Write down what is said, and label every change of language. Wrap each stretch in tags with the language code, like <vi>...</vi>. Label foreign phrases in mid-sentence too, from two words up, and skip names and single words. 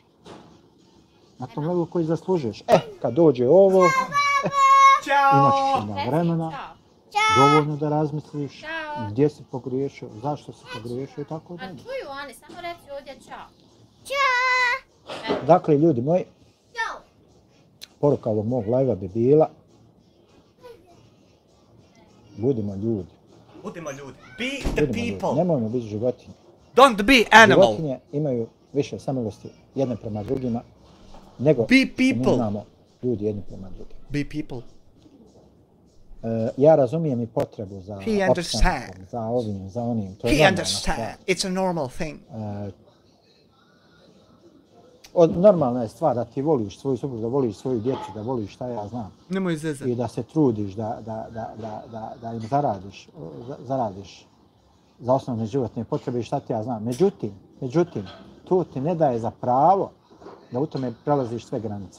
<bs>Na tom levelu koji zaslužuješ. Kad dođe ovo, imat ćeš onda vremena, dovoljno da razmisliš gdje si pogriješio, zašto si pogriješio i tako dalje. A čuju oni, samo reci ovdje čao. Dakle, ljudi moji, poruka ovog mog live-a bi bila budimo ljudi. Budimo ljudi.</bs> <en>Be the people.</en> <bs>Nemojmo biti životinje.</bs> <en>Don't be animal.</en> <bs>Životinje imaju više samilosti jedne prema drugima nego</bs> <en>be people.</en> <bs>Mi imamo ljudi jedni prema drugima.</bs> <en>Be people.</en> <bs>Ja razumijem i potrebu za opstankom, za ovim, za onim. To je normalna stvar.</bs> <en>It's a normal thing.</en> <bs>Normalna je stvar da ti voliš svoju suprugu, da voliš svoju djecu, da voliš šta ja znam. Nemoj zezati. I da se trudiš da im zaradiš za osnovne životne potrebe i šta ti ja znam. Međutim, to ti ne daje za pravo da u tome prelaziš sve granice.</bs>